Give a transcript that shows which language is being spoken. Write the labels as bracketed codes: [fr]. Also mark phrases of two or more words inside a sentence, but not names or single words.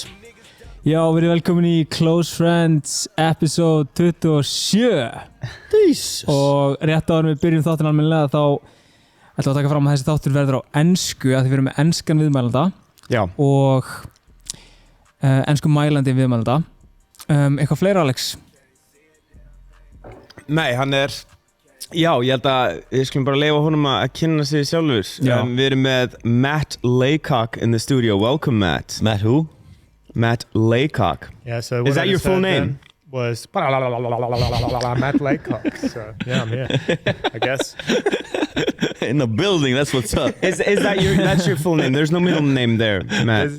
[is] Já, við erum velkomin í Close Friends episode 27 og rétt áður við byrjum þáttin almennilega þá ætlum við að taka fram að þessi þáttur verður á ensku að því við erum með enskan viðmælanda og ensku mælandi viðmælanda eitthvað fleira, Alex? Nei, hann já, ég held að við skulum bara leyfa honum að kynna sig sjálfur. Við erum með [en] Matt Laycock in the studio. Welcome, Matt. Matt who? Matt Laycock. Yeah, so is that your full name? Was Matt Laycock. So yeah, I'm here. I guess. In the building, that's what's up. Is that's your full name? There's no middle name there, Matt.